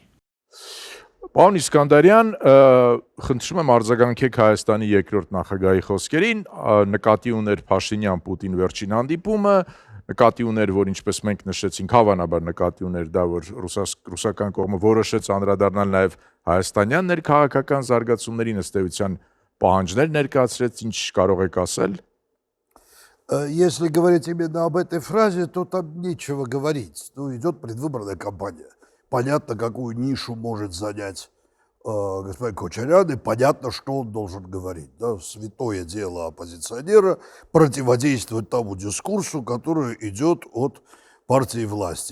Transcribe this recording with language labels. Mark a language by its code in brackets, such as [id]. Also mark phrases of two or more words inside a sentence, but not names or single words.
[hy] Պարոն Իսկանդարյան, խնդրում եմ արձագանքեք Հայաստանի երկրորդ նախագահի խոսքերին, նկատի ուներ Փաշինյան-Պուտին վերջին հանդիպումը, նկատի ուներ, որ ինչպես մենք նշեցինք, հավանաբար նկատի ուներ դա, որ ռուսական կողմը որոշեց անդրադառնալ նաև հայաստանյան ներքաղաքական զարգացումներին, ըստ էության պահանջներ ներկայացրեց, ինչ կարող եք ասել։ [ru] Если говорить именно об этой фразе, то там нечего говорить. Ну, идет предвыборная кампания. Понятно, какую нишу может занять господин Кочарян, и понятно, что он должен говорить. Да? Святое дело оппозиционера противодействовать тому дискурсу, который идет от партии власти.